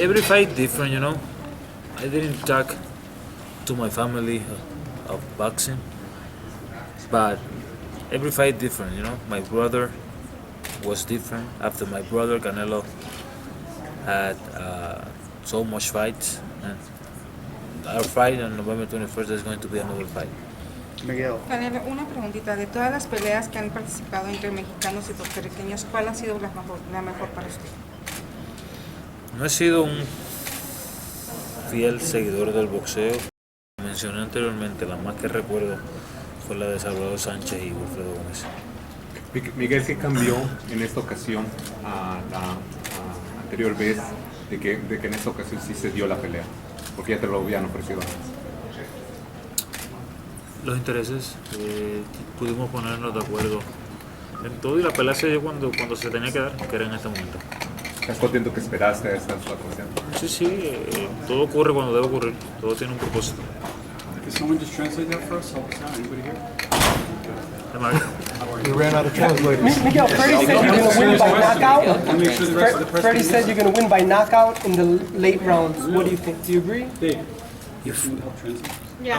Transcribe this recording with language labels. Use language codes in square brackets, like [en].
[en] Every fight different, you know. I didn't talk to my family of boxing, but every fight different, you know. My brother was different. After my brother Canelo had so much fights, and our fight on November 21st is going to be another fight. Miguel. [es] Canelo, una preguntita. De todas las peleas que han participado entre mexicanos y puertorriqueños, ¿cuál ha sido la mejor para usted? No he sido un fiel seguidor del boxeo. Mencioné anteriormente, la más que recuerdo fue la de Salvador Sánchez y Wilfredo Gómez. Miguel, ¿qué cambió en esta ocasión a la anterior vez de que en esta ocasión sí se dio la pelea? Porque ya te lo habían ofrecido antes. Los intereses, pudimos ponernos de acuerdo en todo y la pelea se dio cuando se tenía que dar, que era en este momento. ¿Estás contento que esperaste a esta ocasión? Sí, todo ocurre cuando debe ocurrir, todo tiene un propósito. [en] Can someone just translate that for us? Help us out. Anybody here? We ran out of translators. Miguel, Freddie said you're going to win by knockout. Freddie said you're going to win by knockout in the late rounds. What do you think? Do you agree? Yeah.